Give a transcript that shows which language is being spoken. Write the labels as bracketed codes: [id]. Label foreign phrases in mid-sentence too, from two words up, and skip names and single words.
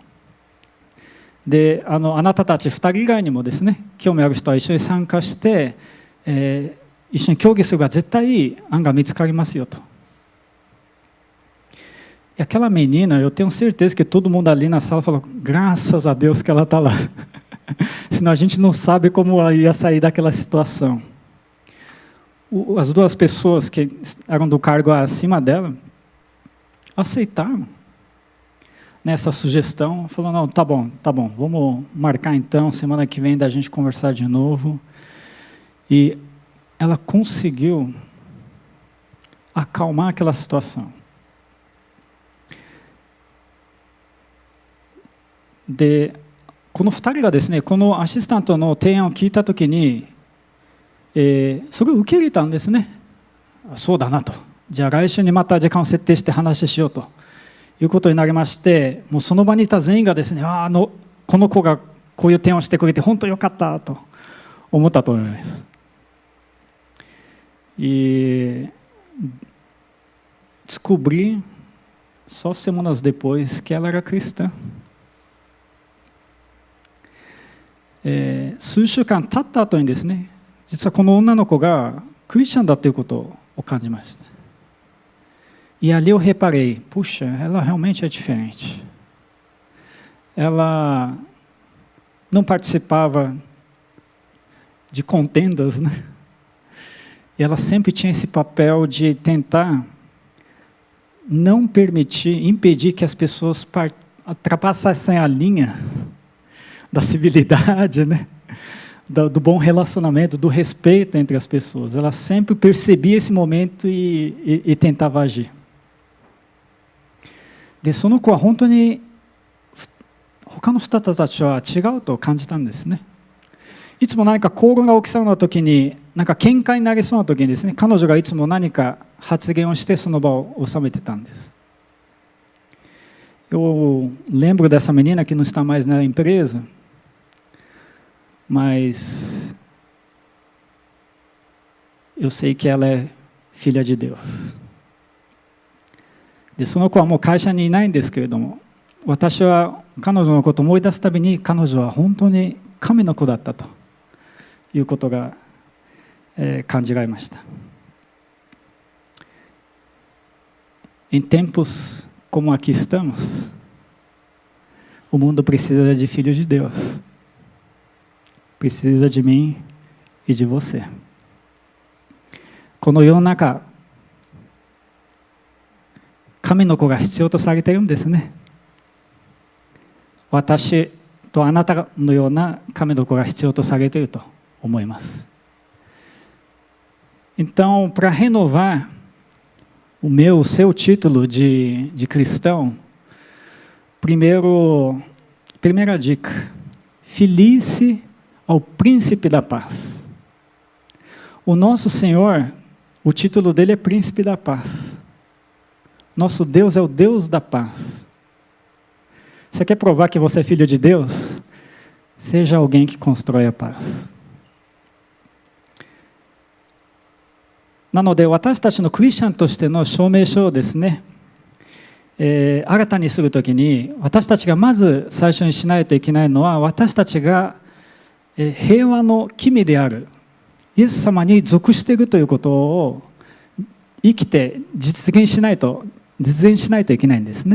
[ja] で、あなたたち2人以外にもですね、興味ある人は一緒に参加して、一緒に協議すれば絶対いい案が見つかりますよと。 [pt] E aquela menina, eu tenho certeza que todo mundo ali na sala falou, graças a Deus que ela está lá. Senão a gente não sabe como ela ia sair daquela situação. As duas pessoas que eram do cargo acima dela aceitaram nessa sugestão. Falou, não, tá bom, vamos marcar então, semana que vem da gente conversar de novo. E ela conseguiu acalmar aquela situação. [ja] で、この2人がですね、このアシスタントの提案を聞いたときに、それを受け入れたんですね。そうだなと。じゃあ来週にまた時間を設定して話しようということになりまして、もうその場にいた全員がですね、この子がこういう提案をしてくれて本当によかったと思ったと思います。 [pt] E descobri só semanas depois que ela era cristã. [ja] 数週間経った後にですね、実はこの女の子がクリスチャンだということを感じました。 [pt] E ali eu reparei, puxa, ela realmente é diferente. Ela não participava de contendas, né? E ela sempre tinha esse papel de tentar não permitir, impedir que as pessoas ultrapassassem a linha da civilidade, né? Do bom relacionamento, do respeito entre as pessoas. Ela sempre percebia esse momento e tentava agir. [ja] で、その子は本当に他の人たちは違うと感じたんですね。いつも何か口論が起きそうな時に、なんか喧嘩になりそうな時にですね、彼女がいつも何か発言をしてその場を収めてたんです。 [pt] Eu lembro dessa menina que não está mais na empresa, mas eu sei que ela é filha de Deus. [ja] で、その子はもう会社にいないんですけれども、私は彼女のことを思い出すたびに、彼女は本当に神の子だったということが、感じられました。 [pt] Em tempos como aqui estamos, o mundo precisa de filhos de Deus. Precisa de mim e de você. [ja] この世の中、神の子が必要とされているんですね。私とあなたのような神の子が必要とされていると思います。 [pt] Então, para renovar o seu título de cristão, primeira dica, filie-se ao príncipe da paz. O nosso Senhor, o título dele é príncipe da paz. Nosso Deus é o Deus da paz. Você quer provar que você é filho de Deus? Seja alguém que constrói a paz. [ja] なので、私たちのクリスチャンとしての証明書をですね、新たにするときに、私たちがまず最初にしないといけないのは、私たちが平和の君であるイエス様に属しているということを生きて実現しないといけないんですね。